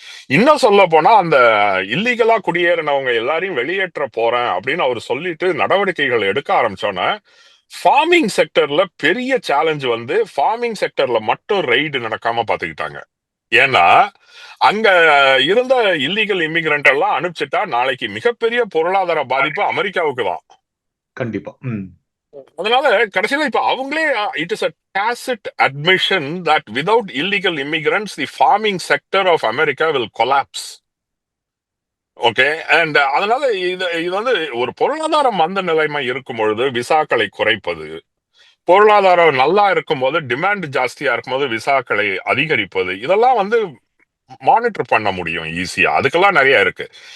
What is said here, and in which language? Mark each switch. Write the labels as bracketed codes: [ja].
[ta] இன்னும் சொல்ல போனா அந்த இல்லீகலா குடியேறினவங்க எல்லாரையும் வெளியேற்ற போறேன் அப்படின்னு அவர் சொல்லிட்டு நடவடிக்கைகள் எடுக்க ஆரம்பிச்சோன்னா, ஃபார்மிங் செக்டர்ல பெரிய சேலஞ்ச் வந்து ஃபார்மிங் செக்டர்ல மட்டும் ரெய்டு நடக்காம பாத்துக்கிட்டாங்க. ஏன்னா அங்க இருந்த இல்லீகல் இமிகிரண்ட் எல்லாம் அனுப்பிச்சிட்டா நாளைக்கு மிகப்பெரிய பொருளாதார பாதிப்பு அமெரிக்காவுக்கு தான். கண்டிப்பா. ம். அதனால கடைசியில இப்ப அவங்களே [en] It is a tacit admission that without illegal immigrants the farming sector of America will collapse. Okay. [ta] And அதனால இது இது வந்து ஒரு பொருளாதார மந்த நிலைமை இருக்கும் பொழுது விசாக்களை குறைப்பது, பொருளாதாரம் நல்லா இருக்கும்போது டிமாண்ட் ஜாஸ்தியா இருக்கும்போது விசாக்களை அதிகரிப்பது, இதெல்லாம் வந்து மானிட்டர் பண்ண முடியும் ஈஸியா. அதுக்கெல்லாம் நிறைய இருக்கு.